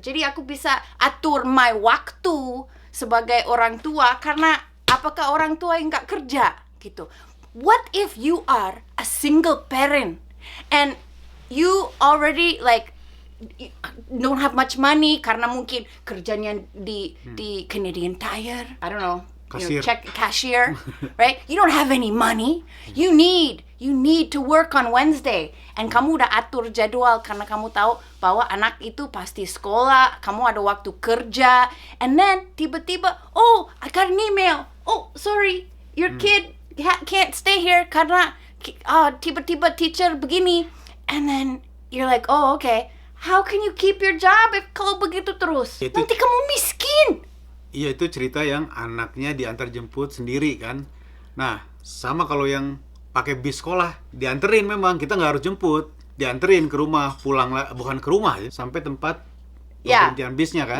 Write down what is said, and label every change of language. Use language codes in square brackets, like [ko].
[id] Jadi aku bisa atur my waktu sebagai orang tua karena apakah orang tua yang nggak kerja gitu. [en] What if you are a single parent and you already like don't have much money [id] karena mungkin kerjanya di [en] Canadian Tire, I don't know. Cashier, right? You don't have any money. You need to work on Wednesday. [id] And kamu udah atur jadwal karena kamu tahu bahwa anak itu pasti sekolah, kamu ada waktu kerja. [en] And then [id] tiba-tiba, [en] I got an email. Sorry, your kid can't stay here [id] karena tiba-tiba [en] teacher [id] begini. [en] And then you're like, okay. How can you keep your job if [id] kalau begitu terus? Nanti kamu miskin. Iya, itu cerita yang anaknya diantar jemput sendiri kan. Nah, sama kalau yang pakai bis sekolah, dianterin memang, kita nggak harus jemput. Dianterin ke rumah, pulang bukan ke rumah ya, sampai tempat pemberhentian bisnya kan.